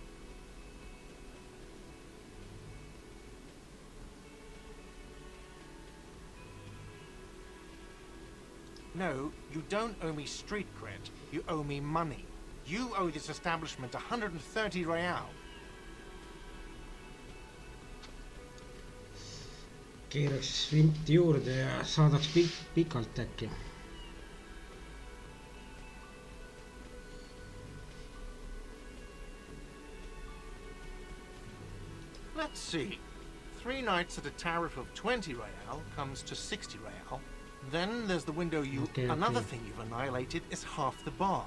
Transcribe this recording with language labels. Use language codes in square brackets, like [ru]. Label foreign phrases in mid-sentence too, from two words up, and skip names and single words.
[en] No, you don't owe me street cred. You owe me money. You owe this establishment 130 real. [et] Keeraks vinti juurde ja saadaks pikalt äkki. [en] Let's see. 3 nights at a tariff of 20 real comes to 60 real. Then there's the window you... Another thing you've annihilated is half the bar.